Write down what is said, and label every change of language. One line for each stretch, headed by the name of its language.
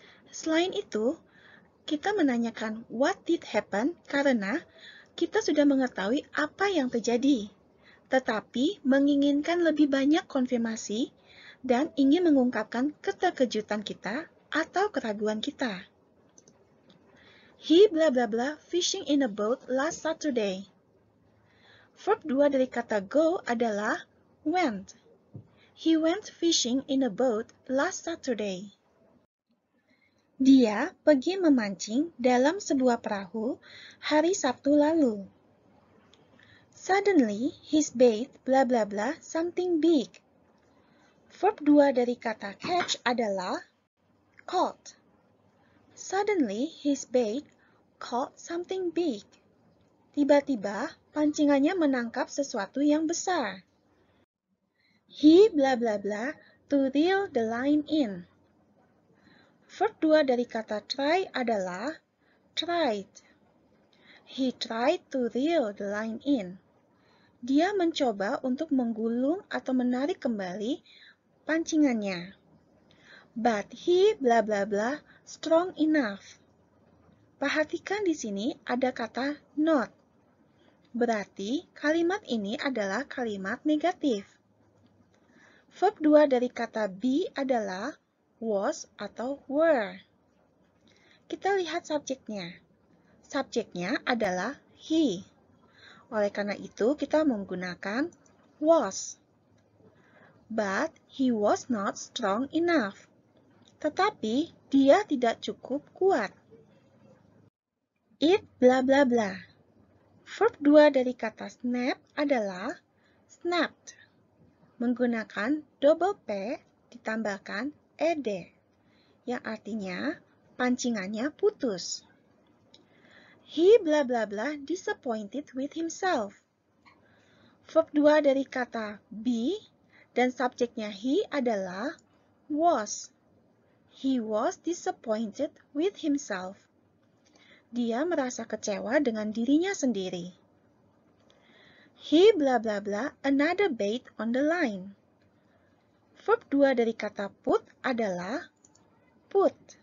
Indonesian: Selain itu, kita menanyakan
English: what did happen
Indonesian: karena kita sudah mengetahui apa yang terjadi, tetapi menginginkan lebih banyak konfirmasi dan ingin mengungkapkan keterkejutan kita atau keraguan kita.
English: He bla bla bla fishing in a boat last Saturday.
Indonesian: Verb 2 dari kata go adalah went.
English: He went fishing in a boat last Saturday.
Indonesian: Dia pergi memancing dalam sebuah perahu hari Sabtu lalu.
English: Suddenly, his bait bla bla bla something big.
Indonesian: Verb 2 dari kata catch adalah caught.
English: Suddenly, his bait caught something big.
Indonesian: Tiba-tiba, pancingannya menangkap sesuatu yang besar.
English: He bla bla bla to reel the line in.
Indonesian: Verb 2 dari kata try adalah tried.
English: He tried to reel the line in.
Indonesian: Dia mencoba untuk menggulung atau menarik kembali pancingannya.
English: But he bla bla bla strong enough.
Indonesian: Perhatikan di sini ada kata not. Berarti kalimat ini adalah kalimat negatif. Verb 2 dari kata be adalah was atau were. Kita lihat subjeknya. Subjeknya adalah he. Oleh karena itu, kita menggunakan was.
English: But he was not strong enough.
Indonesian: Tetapi dia tidak cukup kuat.
English: It bla bla bla.
Indonesian: Verb 2 dari kata snap adalah snapped. Menggunakan double P ditambahkan ed, yang artinya pancingannya putus.
English: He bla bla bla disappointed with himself.
Indonesian: Verb 2 dari kata be Dan subjeknya he adalah was.
English: He was disappointed with himself.
Indonesian: Dia merasa kecewa dengan dirinya sendiri.
English: He blah blah blah another bait on the line.
Indonesian: Verb 2 dari kata put adalah put.